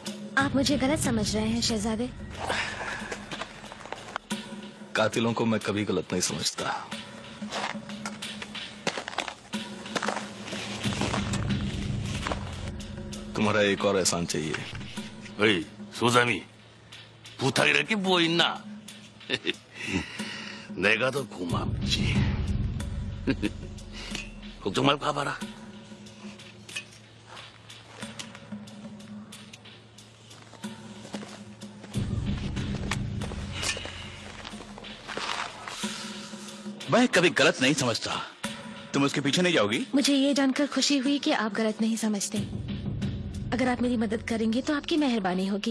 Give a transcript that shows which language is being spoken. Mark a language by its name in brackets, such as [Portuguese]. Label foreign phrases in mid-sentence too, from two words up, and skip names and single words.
[Hindi] आप मुझे गलत समझ रहे हैं शहजादे। कातिलों को मैं कभी गलत नहीं समझता। तुम्हारा एक और एहसान चाहिए। [Korean] 어이, 소삼이 부탁이랄 게 뭐 있나? 내가 더 고맙지. 걱정 말고 가봐라. [Hindi] मैं कभी गलत नहीं समझता। तुम उसके पीछे नहीं जाओगी? मुझे ये जानकर खुशी हुई कि आप गलत नहीं समझते। अगर आप मेरी मदद करेंगे तो आपकी मेहरबानी होगी।